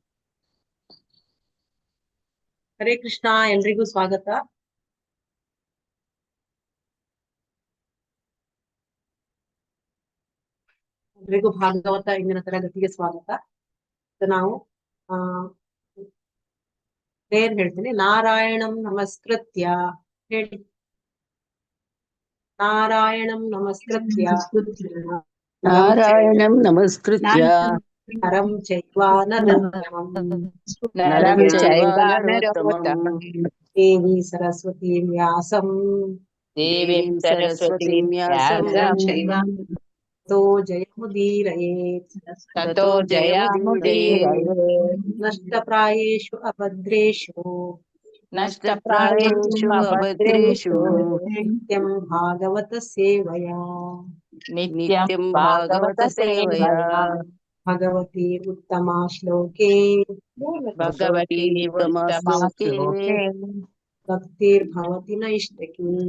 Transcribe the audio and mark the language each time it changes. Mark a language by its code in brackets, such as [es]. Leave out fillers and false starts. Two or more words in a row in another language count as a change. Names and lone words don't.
[kn] ಹರೇ ಕೃಷ್ಣ. ಎಲ್ರಿಗೂ ಸ್ವಾಗತ. ಎಲ್ರಿಗೂ ಭಾಗವತ ಇಂದಿನ ತರಗತಿಗೆ ಸ್ವಾಗತ. ನಾವು ಪ್ರೇಯರ್ ಹೇಳ್ತೀನಿ. [sa] ನಾರಾಯಣಂ ನಮಸ್ಕೃತ್ಯ ಹೇಳಿ. ನಾರಾಯಣಂ ನಮಸ್ಕೃತ್ಯ ನಾರಾಯಣಂ ನಮಸ್ಕೃತ್ಯ ನರಂ ಚೈವ ನರೋತ್ತಮಂ ದೇವಿ ಸರಸ್ವತಿ ವ್ಯಾಸಂ ತೋ ಜಯಮುದೀರಯೇತ್ ನಷ್ಟಪ್ರಾಯೇಷು ಅಭದ್ರೇಷು ನಿತ್ಯಂ ಭಾಗವತ ಸೇವಯಾ ಭಗವತಿ ಉತ್ತಮ ಶ್ಲೋಕೆ ಭಕ್ತಿರ್ಭವತಿ ನೈಷ್ಠಿಕಿ.